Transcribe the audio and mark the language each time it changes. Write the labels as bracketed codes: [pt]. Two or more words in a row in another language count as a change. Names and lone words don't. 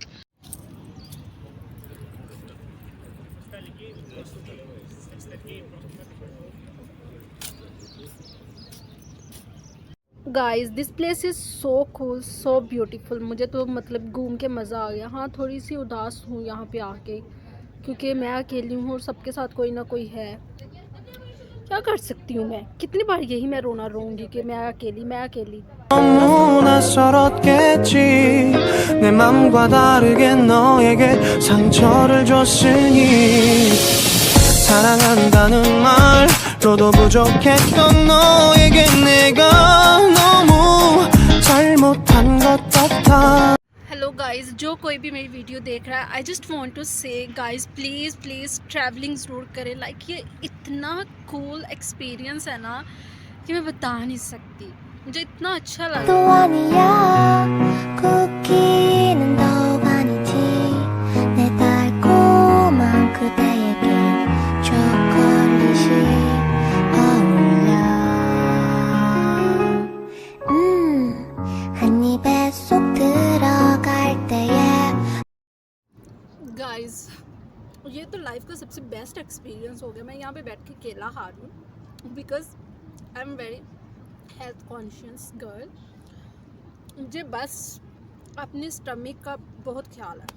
[en] guys this place is so cool, so beautiful. [hi] मुझे तो मतलब घूम के मज़ा आ गया। हाँ थोड़ी सी उदास हूँ यहाँ पे आके, क्योंकि मैं अकेली हूँ और सबके साथ कोई ना कोई है। क्या कर सकती हूँ मैं, कितनी बार यही मैं रोना रोऊंगी कि मैं अकेली। [ko] 낯설었겠지 내 맘과 다르게 너에게 상처를 줬으니 사랑한다는 말로도 부족했던 너에게 내가 너무 잘못한 것 같아। [en] hello guys, [hi] जो कोई भी मेरी वीडियो देख रहा है, [en] I just want to say guys please [hi] ट्रैवलिंग ज़रूर करें। लाइक ये इतना [en] cool experience [hi] है ना कि मैं बता नहीं सकती, मुझे इतना अच्छा लगा। [ko] 또 아니야 쿠키는 더 아니지 내 달콤한 그대에게 초콜릿이 어울려 한 입에 쏙 들어갈 때에। [hi] गाइस ये तो लाइफ का सबसे [en] best experience [hi] हो गया। मैं यहाँ पे बैठ के केला खा रही हूँ [en] because I am very health conscious girl. [hi] मुझे बस अपने स्टमक का बहुत ख्याल है।